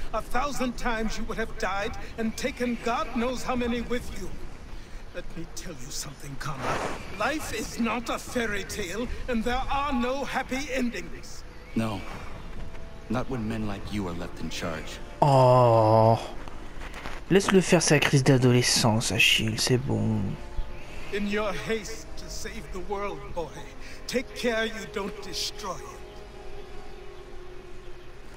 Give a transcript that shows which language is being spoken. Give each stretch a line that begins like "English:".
English: 1,000 times you would have died and taken God knows how many with you. Let me tell you something, Connor. Life is not a fairy tale, and there are no happy endings. No. Not when men like you are left in charge. Oh.
French: Laisse-le faire sa crise d'adolescence, Achille, c'est bon.
English: In your haste to save the world, boy, take care you don't destroy it.